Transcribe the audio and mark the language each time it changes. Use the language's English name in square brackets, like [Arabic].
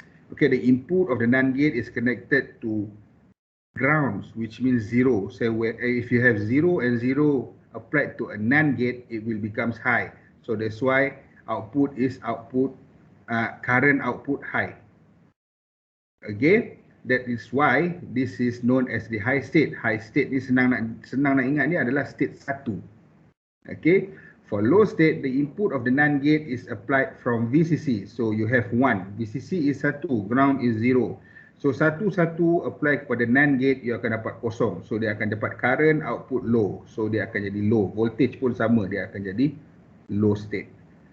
[English] Okay, the input of the NAND gate is connected to grounds, which means 0. So if you have 0 and 0 applied to a NAND gate, it will becomes high. So that's why output is current output high. Okay, that is why this is known as the high state. [Malay] High state ni senang nak ingat ni adalah state 1. [English] Okay, for low state, the input of the NAND gate is applied from VCC. So you have 1, VCC is 1, ground is 0. [Malay] So 1 apply kepada NAND gate, you akan dapat kosong. So dia akan dapat current output low. So dia akan jadi low. Voltage pun sama, dia akan jadi low state.